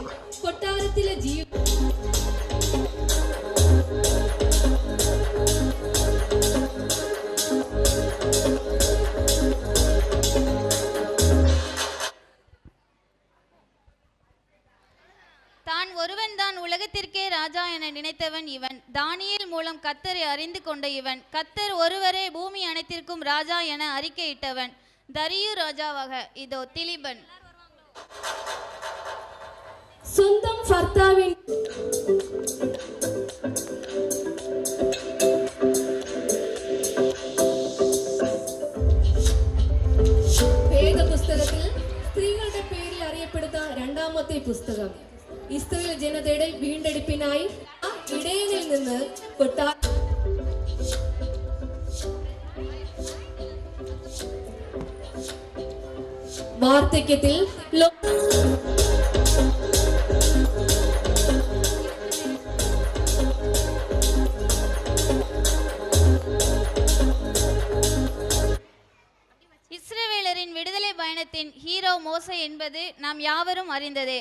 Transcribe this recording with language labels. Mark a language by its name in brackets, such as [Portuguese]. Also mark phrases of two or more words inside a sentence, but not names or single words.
[Malayalam] കൊട്ടാരത്തിലെ [Tamil] தான் ஒருவன் தான் உலகத்திற்கே ராஜா என நினைத்தவன் இவன். தானியேல் மூலம் கர்த்தரை அறிந்து கொண்ட இவன். கர்த்தர் ஒருவரே பூமி அனைத்திற்கும் ராஜா என அறிக்கையிட்டவன். தரியு ராஜாவாக இதோ திலிபன். [Malayalam] സ്വന്തം ഭർത്താവിൻ വേദപുസ്തകത്തിൽ സ്ത്രീകളുടെ പേരിൽ അറിയപ്പെടുന്ന രണ്ടാമത്തെ പുസ്തകം. ഇസ്രായേൽ ജനതയുടെ വീണ്ടെടുപ്പിനായി ഇടയനിൽ നിന്ന് വാർദ്ധക്യത്തിൽ [Tamil] இஸ்ரவேலரின் விடுதலை பயணத்தின் ஹீரோ மோசே என்பது நாம் யாவரும் அறிந்ததே.